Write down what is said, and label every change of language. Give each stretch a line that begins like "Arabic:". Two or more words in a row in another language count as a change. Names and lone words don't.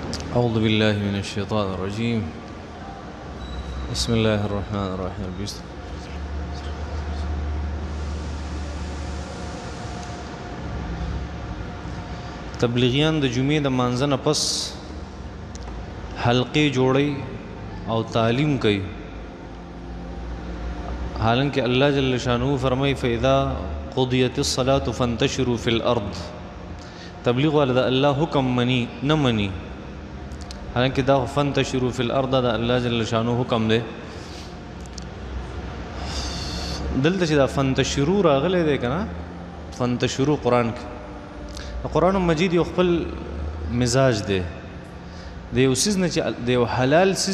Arabic: أعوذ بالله من الشيطان الرجيم. بسم الله الرحمن الرحيم.
Pashto: تبلیغیان د جمعې د مانځه نه پس حلقې جوړي او تعلیم کوي، حالانکه
Arabic: الله جل شانه
Pashto: فرمایي
Arabic: فإذا قضيت الصلاة فانتشروا في الأرض.
Pashto: تبلیغ والا د الله حکم مني نه مني، حالانکه دا
Arabic: فانتشروا في الأرض
Pashto: دا
Arabic: الله جل شانه
Pashto: حکم دی. دلته چې دا فانتشروا راغلی دی کنه، فانتشروا قرآن کې قرآن مجید یو خپل مزاج دی، د یو سیز نه چې د یو حلال سیز